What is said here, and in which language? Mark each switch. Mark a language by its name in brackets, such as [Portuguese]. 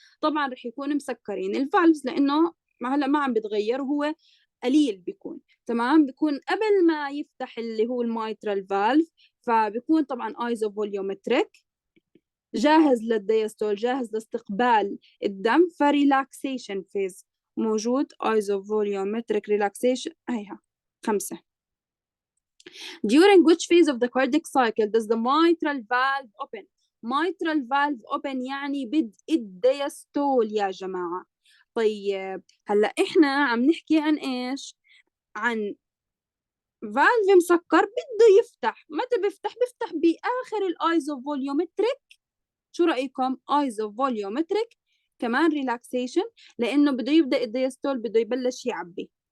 [Arabic] طبعا رح يكون مسكرين الفالفز لانه هلا ما عم بتغير وهو قليل بيكون، تمام؟ بيكون قبل ما يفتح اللي هو المايترال فالف، فبيكون طبعا ايزو فوليومتريك، جاهز للديستول، جاهز لاستقبال الدم، فريلاكسيشن فيز موجود ايزوفوليومتريك ريلاكسيشن هيها 5. [English] During which phase of the cardiac cycle does the mitral valve open؟ mitral valve open [Arabic] يعني بدء الديستول يا جماعة. طيب هلا احنا عم نحكي عن ايش؟ عن فالف مسكر بده يفتح، متى بيفتح؟ بيفتح باخر الايزوفوليومتريك. شو رأيكم؟ ايزوفوليومتريك كمان ريلاكسيشن لأنه بده يبدأ الديستول بده يبلش يعبي.